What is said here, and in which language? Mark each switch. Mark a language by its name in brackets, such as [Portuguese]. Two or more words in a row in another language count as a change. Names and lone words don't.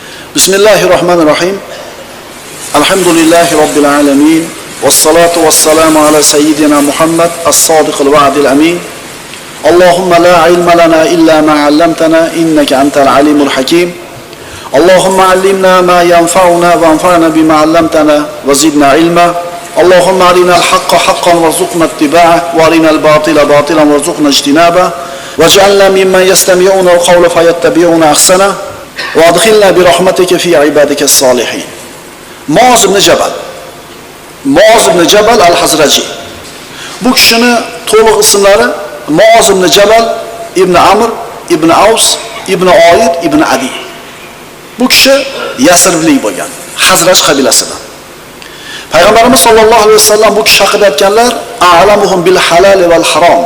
[Arabic] بسم الله الرحمن الرحيم. الحمد لله رب العالمين. والصلاة والسلام على سيدنا محمد الصادق الوعد الأمين. اللهم لا علم لنا إلا ما علمتنا إنك أنت العليم الحكيم. اللهم علمنا ما ينفعنا وانفعنا بما علمتنا وزدنا علما. اللهم أرنا الحق حقا وارزقنا اتباعه وأرنا الباطل باطلا وارزقنا اجتنابه. واجعلنا ممن يستمعون القول فيتبعون أحسنه. وأدخلنا برحمتك في عبادك الصالحين. [Uzbek] Muaz ibn Jabal. Muaz ibn Jabal al-Hazraji. Bu kishini to'liq ismlari Muaz ibn Jabal ibn Amr ibn Aws ibn Oid ibn Adi. Bu kishi Yasriblik bo'lgan, Hazraj qabilasidan. Payg'ambarimiz [Arabic] صلى الله عليه وسلم [Uzbek] bu kishi haqida aytganlar: [Arabic] "أعلمهم بالحلال والحرام."